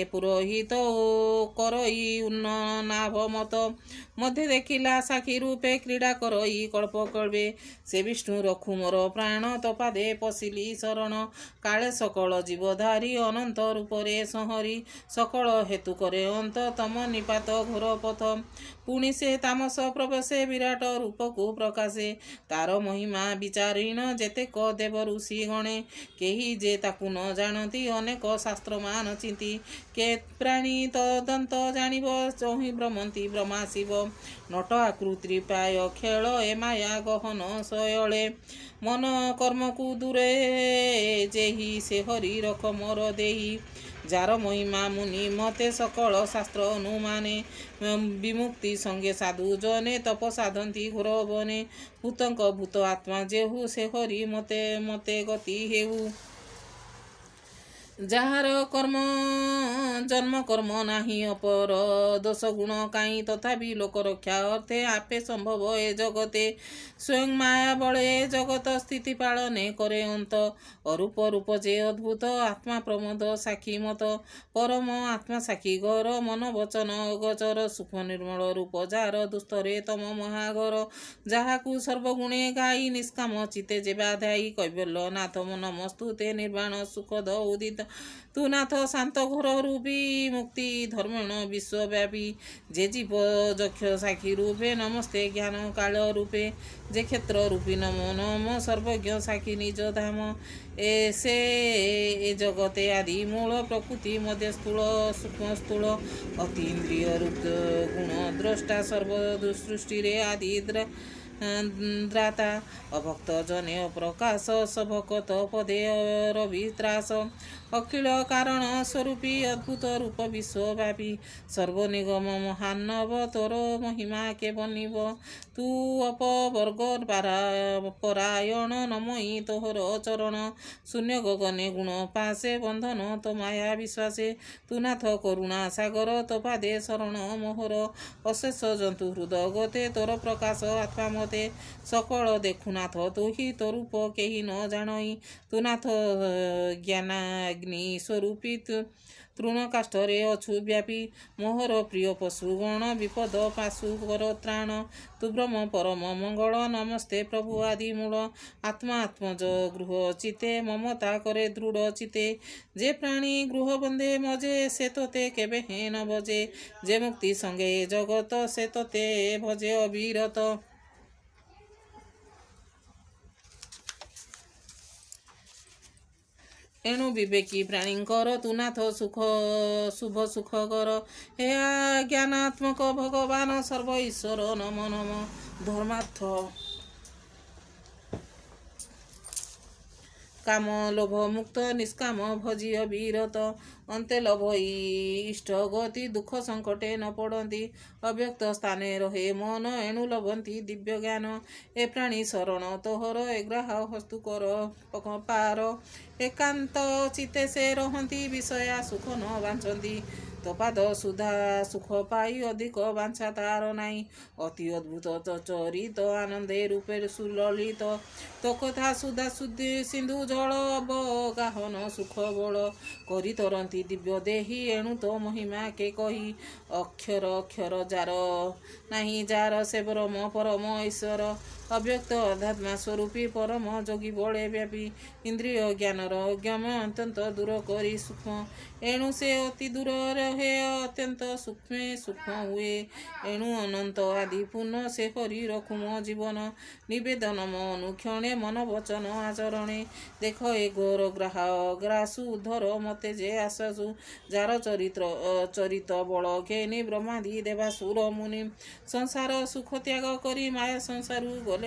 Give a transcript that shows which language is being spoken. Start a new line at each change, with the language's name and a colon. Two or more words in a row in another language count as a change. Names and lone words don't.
Odia: ପୁରୋହିତ କରଇ ଉନ୍ନନାଭ ମତ ମଧ୍ୟ ଦେଖିଲା ସାଖି ରୂପେ କ୍ରୀଡ଼ା କରଇ କଳ୍ପ କଳ୍ପେ ସେ ବିଷ୍ଣୁ ରଖୁ ମୋର ପ୍ରାଣ ତପାଦେ ପଶିଲି ଶରଣ କାଳେ ସକଳ ଜୀବଧାରୀ ଅନନ୍ତ ରୂପରେ ସଂହରି ସକଳ ହେତୁ କରେ ଅନ୍ତ ତମ ନିପାତ ଘୋର ପଥ ପୁଣି ସେ ତାମସ ପ୍ରବେଶେ ବିରାଟ ରୂପକୁ ପ୍ରକାଶେ ତାର ମହିମା ବିଚାରିଣ ଯେତେକ ଦେବ ଋଷି ଗଣେ କେହି ଯେ ତାକୁ ନ ଜାଣନ୍ତି ଅନେକ ଶାସ୍ତ୍ର ମାନ ଚିନ୍ତି କେ ପ୍ରାଣୀ ତଦନ୍ତ ଜାଣିବ ଚହି ଭ୍ରମନ୍ତି ବ୍ରହ୍ମା ଶିବ ନଟ ଆକୃତି ପାୟ ଖେଳ ଏ ମାୟା ଗହନ ଶୟଳେ ମନ କର୍ମ କୋ ଦୂରେ ଯେହି ସେ ହରି ରଖ ମୋର ଦେହୀ ଯାର ମହିମା ମୁନି ମତେ ସକଳ ଶାସ୍ତ୍ର ଅନୁମାନେ ବିମୁକ୍ତି ସଙ୍ଗେ ସାଧୁ ଜନେ ତପ ସାଧନ୍ତି ଘୋର ବନେ ଭୂତଙ୍କ ଭୂତ ଆତ୍ମା ଯେହୁ ସେ ହରି ମତେ ମତେ ଗତି ହେଉ ଯାର କର୍ମ ଜନ୍ମ କର୍ମ ନାହିଁ ଅପର ଦୋଷ ଗୁଣ କାଇ ତଥାପି ଲୋକ ରକ୍ଷା ଅର୍ଥେ ଆପେ ସମ୍ଭବ ଏ ଜଗତେ ସ୍ୱୟଂ ମାୟା ବଳେ ଜଗତ ସ୍ଥିତି ପାଳନେ କରେ ଅନ୍ତ ଅରୂପ ରୂପ ଯେ ଅଦ୍ଭୁତ ଆତ୍ମା ପ୍ରମୋଦ ସାକ୍ଷୀ ମତ ପରମ ଆତ୍ମା ସାକ୍ଷୀ ଘର ମନ ବଚନ ଅଗୋଚର ସୁଖ ନିର୍ମଳ ରୂପ ଯାର ଦୁସ୍ତରେ ତମ ମହାଘର ଯାହାକୁ ସର୍ବଗୁଣେ ଗାଇ ନିଷ୍କାମ ଚିତେ ଯେ ବାଧାଇ କୈବଲ୍ୟ ନାଥ ନମସ୍ତୁତେ ନିର୍ବାଣ ସୁଖଦ ଉଦିତ ତୁ ନାଥ ଶାନ୍ତ ଘୋର ରୂପୀ ମୁକ୍ତି ଧର୍ମଣ ବିଶ୍ୱବ୍ୟାପୀ ଯେ ଜୀବ ଯକ୍ଷ ସାକ୍ଷୀ ରୂପେ ନମସ୍ତେ ଜ୍ଞାନ କାଳ ରୂପେ ଯେ କ୍ଷେତ୍ର ରୂପୀ ନମୋ ନମ ସର୍ବଜ୍ଞ ସାକ୍ଷୀ ନିଜ ଧାମ ସେ ଏ ଜଗତେ ଆଦି ମୂଳ ପ୍ରକୃତି ମଧ୍ୟ ସ୍ଥୂଳ ସୂକ୍ଷ୍ମ ସ୍ଥୂଳ ଅତୀନ୍ଦ୍ରିୟ ରୂପ ଗୁଣ ଦ୍ରଷ୍ଟା ସର୍ବ ସୃଷ୍ଟି ରେ ଆଦି ଦ୍ରାତା ଅଭକ୍ତ ଜନେ ପ୍ରକାଶ ସଭକତ ପଦେ ରବିତ୍ରାସ ଅଖିଳ କାରଣ ସ୍ୱରୂପୀ ଅଦ୍ଭୁତ ରୂପ ବିଶ୍ୱବ୍ୟାପୀ ସର୍ବନିଗମ ମହାନବ ତୋର ମହିମା କେ ବନିବ ତୁ ଅପବର୍ଗ ପରାୟଣ ନମଇ ତୋହର ଚରଣ ଶୂନ୍ୟ ଗଗନେ ଗୁଣ ପାଶେ ବନ୍ଧନ ତୋ ମାୟା ବିଶ୍ୱାସେ ତୁ ନାଥ କରୁଣା ସାଗର ତୋ ପାଦେ ଶରଣ ମୋହର ଅଶେଷ ଜନ୍ତୁ ହୃଦୟ ଗତେ ତୋର ପ୍ରକାଶ ଆତ୍ମା ମତେ ସକଳ ଦେଖୁନାଥ ତୁ ହି ତୋ ରୂପ କେହି ନ ଜାଣଇ ତୁ ନାଥ ଜ୍ଞାନାଗ୍ନି ସ୍ୱରୂପୀ ତୃଣ କାଷ୍ଠରେ ଅଛୁ ବ୍ୟାପୀ ମୋହର ପ୍ରିୟ ପଶୁଗଣ ବିପଦ ପାଶୁ କର ତ୍ରାଣ ତୁ ବ୍ରହ୍ମ ପରମ ମଙ୍ଗଳ ନମସ୍ତେ ପ୍ରଭୁ ଆଦି ମୂଳ ଆତ୍ମା ଆତ୍ମଜ ଗୃହ ଚିତେ ମମତା କରେ ଦୃଢ଼ ଚିତେ ଯେ ପ୍ରାଣୀ ଗୃହ ବନ୍ଧେ ମଜେ ସେ ତୋତେ କେବେ ହେ ନ ଭଜେ ଯେ ମୁକ୍ତି ସଙ୍ଗେ ଜଗତ ସେ ତୋତେ ଭଜେ ଅବିରତ ଏଣୁ ବିବେକୀ ପ୍ରାଣୀଙ୍କର ତୁ ନାଥ ସୁଖ ଶୁଭ ସୁଖ କର ହେ ଜ୍ଞାନାତ୍ମକ ଭଗବାନ ସର୍ବ ଈଶ୍ୱର ନମ ନମ ଧର୍ମାର୍ଥ କାମ ଲୋଭ ମୁକ୍ତ ନିଷ୍କାମ ଭଜି ଅବିରତ ଅନ୍ତେ ଲୋଭ ଇଷ୍ଟ ଗତି ଦୁଖ ସଙ୍କଟେ ନ ପଡ଼ନ୍ତି ଅବ୍ୟକ୍ତ ସ୍ଥାନେ ରହେ ମନ ଏଣୁ ଲଭନ୍ତି ଦିବ୍ୟ ଜ୍ଞାନ ଏ ପ୍ରାଣୀ ଶରଣ ତୋହର ଏଗ୍ରାହ ହସ୍ତୁ କର ପାର ଏକାନ୍ତ ଚିତେ ସେ ରହନ୍ତି ବିଷୟା ସୁଖ ନ ବାଞ୍ଛନ୍ତି ତୋପାଦ ସୁଧା ସୁଖ ପାଇ ଅଧିକ ବାଞ୍ଛା ତାର ନାହିଁ ଅତି ଅଦ୍ଭୁତ ଚରିତ ଆନନ୍ଦେ ରୂପେ ସୁଲଳିତ ତୋ କଥା ସୁଧା ଶୁଦ୍ଧି ସିନ୍ଧୁ ଜଳ ଅବଗାହନ ସୁଖ ବଳ କରି ତରନ୍ତି ଦିବ୍ୟ ଦେହୀ ଏଣୁ ତୋ ମହିମା କେ କହି ଅକ୍ଷର ଅକ୍ଷର ଯାର ନାହିଁ ଯାର ସେ ବ୍ରହ୍ମ ପରମ ଈଶ୍ୱର ଅବ୍ୟକ୍ତ ଅଧ୍ୟାତ୍ମା ସ୍ୱରୂପୀ ପରମ ଯୋଗୀ ବଳେ ବ୍ୟାପୀ ଇନ୍ଦ୍ରିୟ ଜ୍ଞାନର ଅଜ୍ଞମ ଅତ୍ୟନ୍ତ ଦୂର କରି ସୂକ୍ଷ୍ମ ଏଣୁ ସେ ଅତି ଦୂର ରହେ ଅତ୍ୟନ୍ତ ସୂକ୍ଷ୍ମ ହୁଏ ଏଣୁ ଅନନ୍ତ ଆଦି ପୂର୍ଣ୍ଣ ସେ ହରି ରଖୁମ ଜୀବନ ନିବେଦନ ଅନୁକ୍ଷଣେ ମନ ବଚନ ଆଚରଣେ ଦେଖ ଏ ଘୋର ଗ୍ରାସୁ ଧର ମତେ ଯେ ଆସୁ ଯାର ଚରିତ ବଳ ଘେନି ବ୍ରହ୍ମାଦି ଦେବାସୁର ମୁନି ସଂସାର ସୁଖ ତ୍ୟାଗ କରି ମାୟା ସଂସାରୁ ଗଲେ